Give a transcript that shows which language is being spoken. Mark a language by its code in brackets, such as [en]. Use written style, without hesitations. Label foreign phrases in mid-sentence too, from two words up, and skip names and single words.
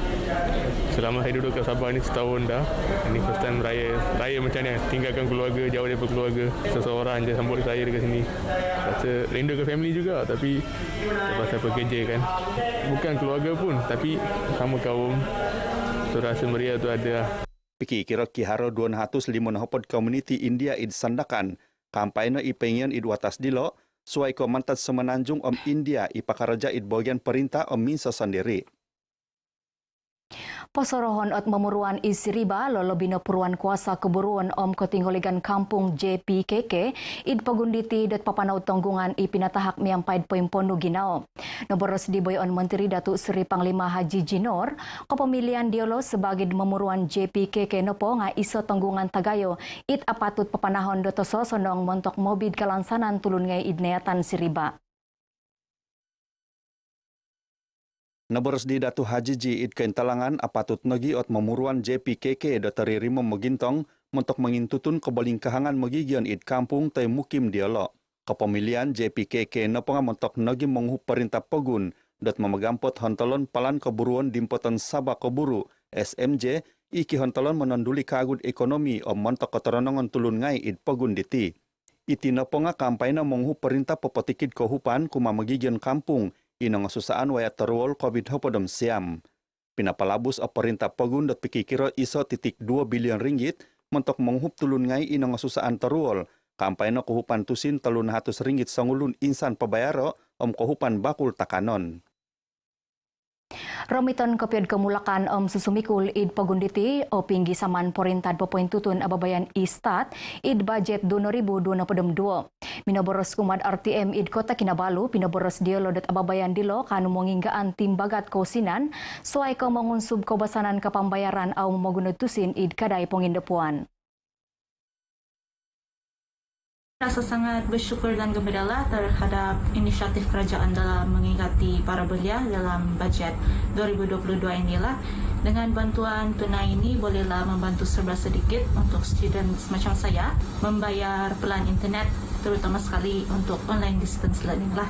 [ms] Selama saya duduk ke Sabah ni setahun dah. Ini [en] first time [ms] raya macam ni, tinggalkan keluarga, jauh daripada keluarga, seseorang je sambut saya dekat sini. Rasa rindu ke family juga, tapi pasal pekerja kan, bukan keluarga pun, tapi sama kaum, so rasa meriah tu ada. [dtp] Piki kira kiharo 205 hopod community India id sandakan, kampanye ipengian id watas dilo, suai komantat Semenanjung India ipakaraja id bagian perintah minsa sendiri. Posorohon ot memuruan isiriba lolobino puruan kuasa keburuan kotinggoligan kampung JPKK id pagunditi dot papanau tonggungan ipinatahak miampaid poimpondo ginao. Noboros diboyon Menteri Datuk Seri Panglima Haji Jinor kepemilian diolo sebagai memuruan JPKK nopo nga iso tonggungan tagayo id apatut papanahon dotoso sonong montok mobid kalansanan tulun ngai id neatan siriba. Naboros di Datu Haji Ji id kaintalangan apatut nogi ot memuruan JPKK dotari rimo megintong untuk mengintutun kebalingkahangan magigian id kampung tay mukim dialog. Kepemilian JPKK naponga mentok nagi menghu perintah pegun dat memegampot hontalon palan keburuan dimpotan Sabah keburu SMJ iki hontalon menanduli kagud ekonomi om mentok keteranongan tulun ngai id pegun diti. Iti naponga kampayna menghu perintah pepotikid kehupan kuma magigian kampung inang susaan waya terwol COVID-19 siam. Pinapalabus perintah pegun dat pikikira iso titik 2 bilion ringgit mentok menghup tulun ngai inang susaan terwol. Kampayna kehupan tusin Rp300 sangulun insan pebayaro om kehupan bakul takanon. Romiton kopiad kemulakan om susumikul id pagunditi o pinggi saman porintad popointutun ababayan istat id budget 2022. Minaboros kumad RTM id Kota Kinabalu pinaboros diolo dat ababayan dilo kanu menginggaan timbagat kausinan suai ko mengunsub kebasanan kapambayaran au magunutusin id kadai pengindepuan. [ms] Rasa sangat bersyukur dan gembira terhadap inisiatif kerajaan dalam mengingati para belia dalam bajet 2022 inilah. Dengan bantuan tunai ini bolehlah membantu serba sedikit untuk student macam saya membayar pelan internet terutama sekali untuk [en] online distance learning [ms] lah.